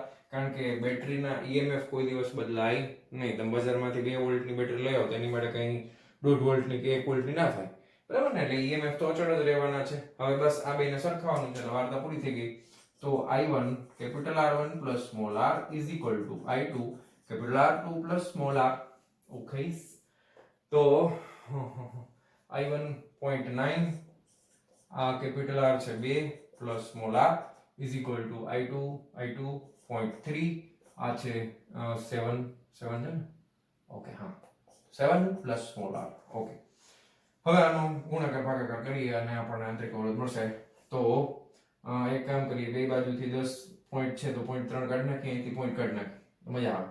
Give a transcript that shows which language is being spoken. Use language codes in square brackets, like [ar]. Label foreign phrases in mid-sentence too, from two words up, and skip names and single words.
[gu] કારણ કે બેટરીના EMF કોઈ દિવસ બદલાય નહીં. તમે બજારમાંથી 2 વોલ્ટની બેટરી લઈ આવો તો એની માટે કંઈ 1.5 વોલ્ટની કે 1 વોલ્ટની ના થાય. બરાબર ને? એટલે EMF તો અચળ જ રહેવાના છે. હવે બસ આ બેને સરખાવવાનું છે એટલે વાર્તા પૂરી થઈ ગઈ. [en] તો I1 capital R1 plus small r is equal to I2 capital R2 plus small r. Okay. [gu] તો I1 0.9 આ કેપિટલ R છે 2 [en] plus small r is equal to [gu] I2 0.3 આ છે 7 છે ને. [en] ઓકે હા 7 plus small r. ઓકે. [gu] હવે આનો ગુણાકાર ભાગાકાર કરીએ અને આપણને આંતરિક અવરોધ મળશે. તો એક કામ કરીએ, બે બાજુથી 10 પોઈન્ટ છે તો 0.3 કાઢી નાખીએ, અહીંથી પોઈન્ટ કાઢી નાખીએ મજા આવે.